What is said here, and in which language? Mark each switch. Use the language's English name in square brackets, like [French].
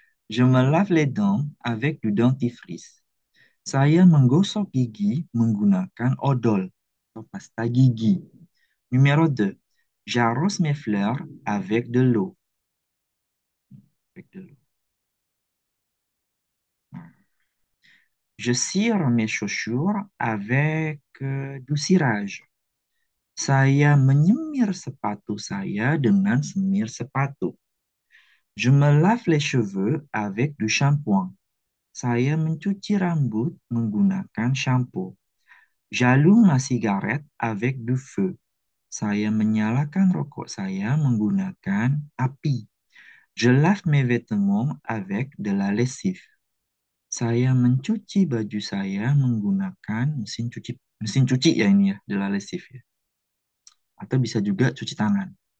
[French] Je me lave les dents avec du dentifrice. [Indonesian] Saya menggosok gigi menggunakan odol atau pasta gigi. [French] Numéro 2. J'arrose mes fleurs avec de l'eau. Avec de l'eau. Je cire mes chaussures avec du cirage. [Indonesian] Saya menyemir sepatu saya dengan semir sepatu. [French] Je me lave les cheveux avec du shampoing. [Indonesian] Saya mencuci rambut menggunakan shampoo. [French] J'allume ma cigarette avec du feu. [Indonesian] Saya menyalakan rokok saya menggunakan api. [French] Je lave mes vêtements avec de la lessive. [Indonesian] Saya mencuci baju saya menggunakan mesin cuci ya ini ya, [French] de la lessive [Indonesian] ya. Atau bisa juga cuci tangan.